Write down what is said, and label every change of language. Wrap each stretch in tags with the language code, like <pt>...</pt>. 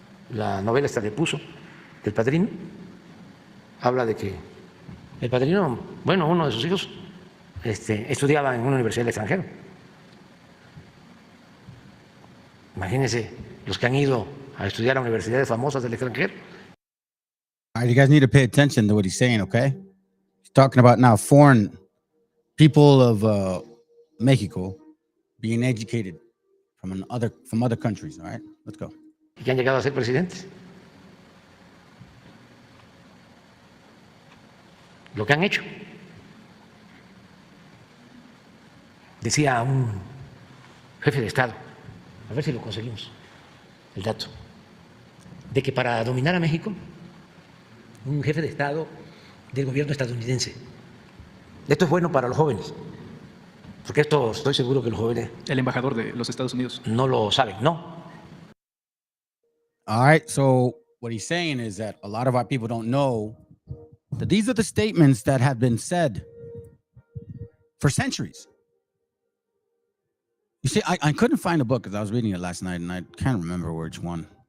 <es>La novela esta de Puzo, del Padrino, habla de que el Padrino, bueno, uno de sus hijos estudiaba en una universidad del extranjero. Imagínense los que han ido a estudiar a universidades famosas del extranjero.</es> <en>All right, you guys need to pay attention to what he's saying, okay? He's talking about now foreign people of Mexico being educated from other countries, all right? Let's go.</en> <es>Y que han llegado a ser presidentes. Lo que han hecho. Decía un jefe de Estado, a ver si lo conseguimos, el dato, de que para dominar a México, un jefe de Estado del gobierno estadounidense. Esto es bueno para los jóvenes, porque esto estoy seguro que los jóvenes... El embajador de los Estados Unidos. No lo saben, ¿no?</es> <en>All right, so what he's saying is that a lot of our people don't know that these are the statements that have been said for centuries. You see, I couldn't find a book because I was reading it last night and I can't remember which one.</en>